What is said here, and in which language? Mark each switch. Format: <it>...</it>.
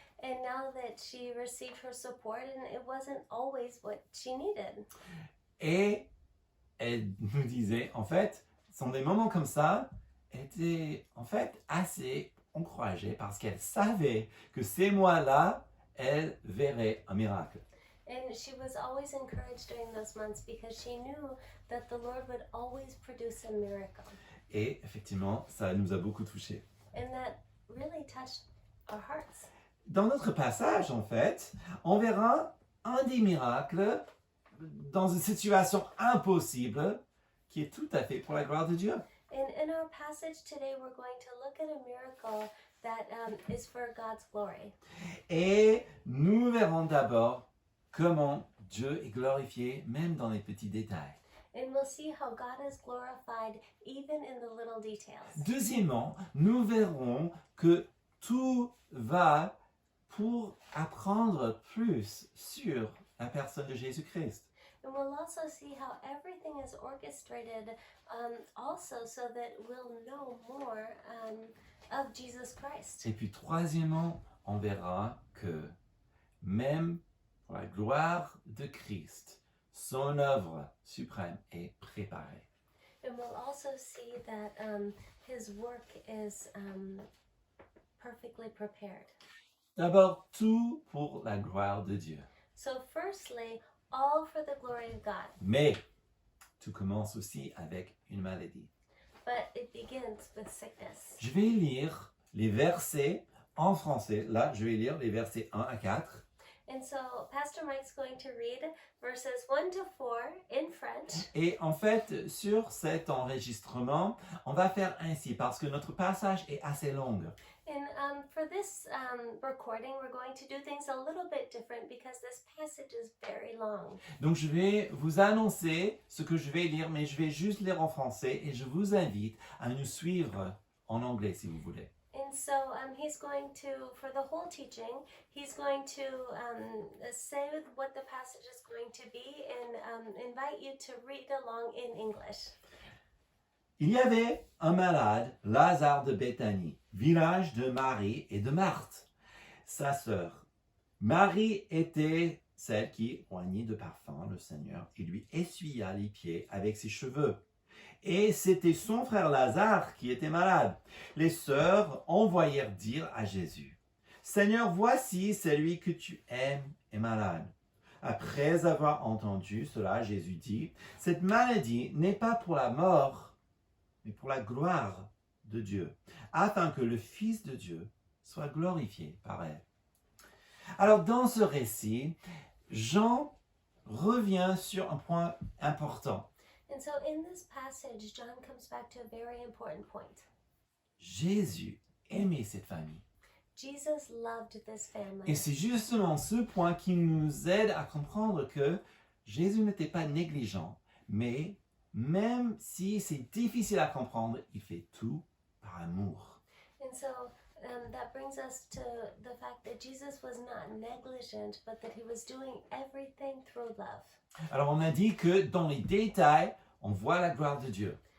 <en>and now that she received her support, and it wasn't always what she needed.</en> <fr>Et elle nous disait, en fait, ce sont des moments comme ça, elle était en fait assez encouragée parce qu'elle savait que ces mois-là, elle verrait un miracle.</fr> <en>And she was always encouraged during those months because she knew that the Lord would always produce a miracle.</en> <fr>Et effectivement, ça nous a beaucoup touchés.</fr> <en>And that really touched our hearts.</en> <fr>Dans notre passage, en fait, on verra un des miracles dans une situation impossible qui est tout à fait pour la gloire de Dieu.</fr> <en>And in our passage today, we're going to look at a miracle that is for God's glory.</en> <fr>Et nous verrons d'abord comment Dieu est glorifié, même dans les petits détails.</fr> <en>And we'll see how God is glorified even in the little details.</en> <fr>Deuxièmement, nous verrons que tout va pour apprendre plus sur la personne de Jésus-Christ.</fr> <en>And we'll also see how everything is orchestrated also so that we'll know more of Jesus Christ.</en> <fr>Et puis troisièmement, on verra que même pour la gloire de Christ, son œuvre suprême est préparée.</fr> <en>And we'll also see that his work is perfectly prepared.</en> <fr>D'abord, tout pour la gloire de Dieu.</fr> <en>So firstly, all for the glory of God.</en> <fr>Mais tout commence aussi avec une maladie.</fr> <en>But it begins with sickness.</en> <fr>Je vais lire les versets en français. Là, je vais lire les versets 1 à 4.</fr> <en>And so Pastor Mike's going to read verses 1 to 4 in French.</en> <fr>Et en fait, sur cet enregistrement, on va faire ainsi parce que notre passage est assez long.</fr> <en>And for this recording, we're going to do things a little bit different because this passage is very long.</en> <fr>Donc je vais vous annoncer ce que je vais lire, mais je vais juste lire en français et je vous invite à nous suivre en anglais si vous voulez.</fr> <en>And so he's going to, for the whole teaching, he's going to say what the passage is going to be and invite you to read along in English.</en> <fr>Il y avait un malade, Lazare de Béthanie, village de Marie et de Marthe, sa sœur. Marie était celle qui oignit de parfum le Seigneur et lui essuya les pieds avec ses cheveux. Et c'était son frère Lazare qui était malade. Les sœurs envoyèrent dire à Jésus, « Seigneur, voici celui que tu aimes est malade. » Après avoir entendu cela, Jésus dit, « Cette maladie n'est pas pour la mort, mais pour la gloire de Dieu, afin que le Fils de Dieu soit glorifié par elle. » Alors dans ce récit, Jean revient sur un point important.</fr> <en>And so in this passage, John comes back to a very important point.</en> <fr>Jésus aimait cette famille.</fr> <en>Jesus loved this family.</en> <fr>Et c'est justement ce point qui nous aide à comprendre que Jésus n'était pas négligent, mais même si c'est difficile à comprendre, il fait tout par amour.</fr> <en>And so that brings us to the fact that Jesus was not negligent, but that he was doing everything through love.</en> <fr>Alors on a dit que dans les détails, on voit la gloire de Dieu.</fr>